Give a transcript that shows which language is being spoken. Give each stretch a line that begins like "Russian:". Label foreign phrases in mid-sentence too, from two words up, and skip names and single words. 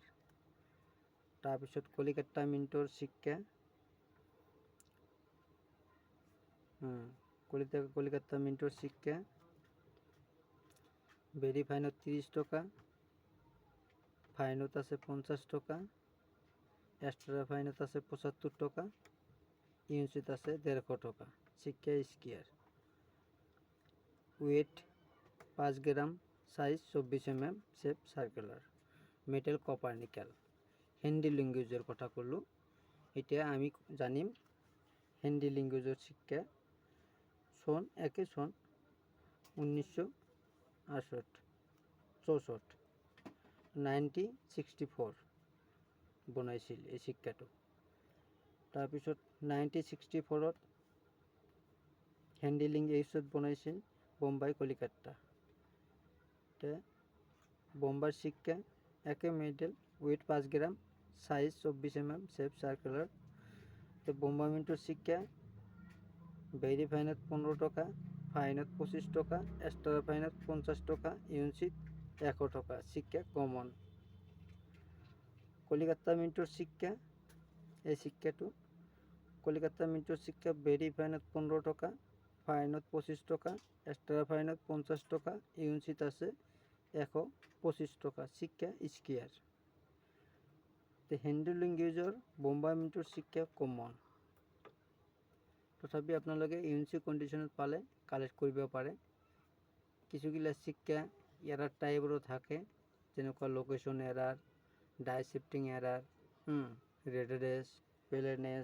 Assamese: তাৰপিছত কলিকাতা মিণ্টৰ সিক্কা কলিকাতা মিণ্টৰ সিক্কা
English: very fine
Assamese: 30 টকা, ফাইনত আছে 50 টকা,
English: extra fine
Assamese: আছে 75 টকা, ইউএনচিত আছে 150 টকা। সিক্কা স্কেয়ার।
English: weight 5 gram, size 24 mm, shape circular, metal copper nickel.
Assamese: হিন্দি ল্যাঙ্গুয়েজের কথা কলো। এটা আমি জানিম হিন্দি ল্যাঙ্গুয়েজের সিক্কা সন 1964 বনাইছিল এই সিক্কাটো। তাৰপিছত 1964-ত হিন্দি ল্যাঙ্গুয়েজত বনাইছিল বোম্বাই, কলিকাতা। বোম্বাই সিক্কা একে মেটেল,
English: weight 5 gram, size 24 mm, shape circular.
Assamese: তো বোম্বাই মিন্টুর সিক্কা
English: very fine
Assamese: 15 টাকা, ফাইনত 25 টাকা,
English: extra fine
Assamese: 50 টাকা, ইউনিট 1 টাকা। সিক্কা কমন। কলিকাতা মিন্টুর সিক্কা, এই সিক্কাটো কলিকাতা মিন্টুর সিক্কা
English: very fine
Assamese: 15 টাকা, ফাইনত 25 টাকা,
English: extra fine
Assamese: 50 টাকা, ইউনিট আছে 125 টাকা। সিক্কা স্কোয়ার। তো হিন্দু লেংগুৱেজৰ বোম্বাই মিন্টুৰ সিক্কা কমন। তথাপি আপোনালোকে
English: unit condition
Assamese: পালে কালেক্ট কৰিব পাৰে। কিছুগিলা সিক্কা
English: error type
Assamese: থাকে, যেনেকুৱা
English: location error, die shifting error, redness, paleness.